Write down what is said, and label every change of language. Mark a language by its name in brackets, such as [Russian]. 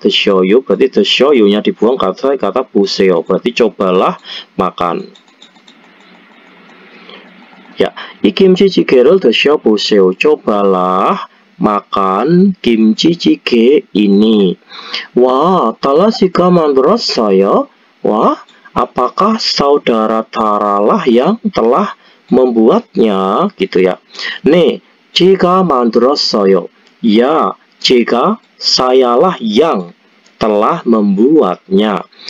[Indonesian] 드셔요 berarti 드셔요nya dibuang kata 보세요. berarti cobalah makan. [Korean] Ya, 이 김치 찌개를 드셔보세요. [Indonesian] cobalah makan kimchi jjigae ini. [Korean] Wah, Tara 씨가 만들었어요. [Indonesian] Wah, apakah saudara Tara lah yang telah membuatnya gitu ya. [Korean] 네, 제가 만들었어요. [Indonesian] Ya, jika sayalah yang telah membuatnya.